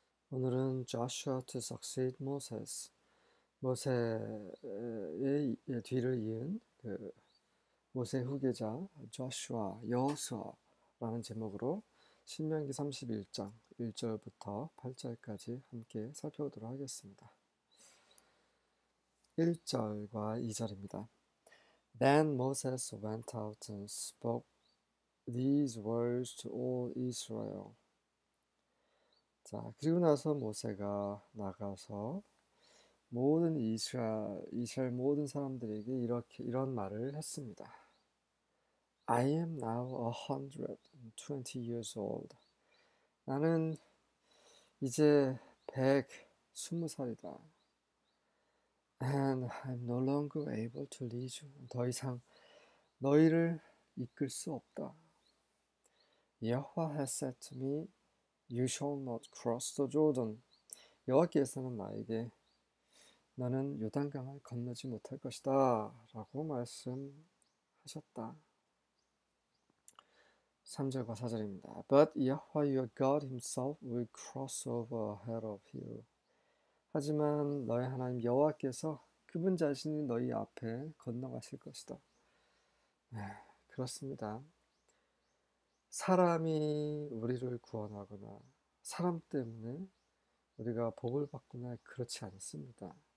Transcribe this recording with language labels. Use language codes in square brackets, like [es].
[ko] 오늘은 [en] Joshua to succeed Moses, [ko] 모세의 뒤를 이은 모세 후계자 조슈아, 여호수아라는 제목으로 신명기 31장 1절부터 8절까지 함께 살펴보도록 하겠습니다. 1절과 2절입니다. [en] Then Moses went out and spoke these words to all Israel. [ko] 자, 그리고 나서 모세가 나가서 모든 이스라엘 모든 사람들에게 이런 말을 했습니다. [en] I am now 120 years old. [ko] 나는 이제 120살이다. [en] And I'm no longer able to lead you. [ko] 더 이상 너희를 이끌 수 없다. [en] Yahweh has said to me, You shall not cross the Jordan. [ko] 여호와께서는 나에게 너는 요단강을 건너지 못할 것이다 라고 말씀하셨다. 3절과 4절입니다. [en] But Yahweh your God himself will cross over ahead of you. [ko] 하지만 너희 하나님 여호와께서 그분 자신이 너희 앞에 건너가실 것이다. 네, 그렇습니다. 사람이 우리를 구원하거나 사람 때문에 우리가 복을 받거나 그렇지 않습니다.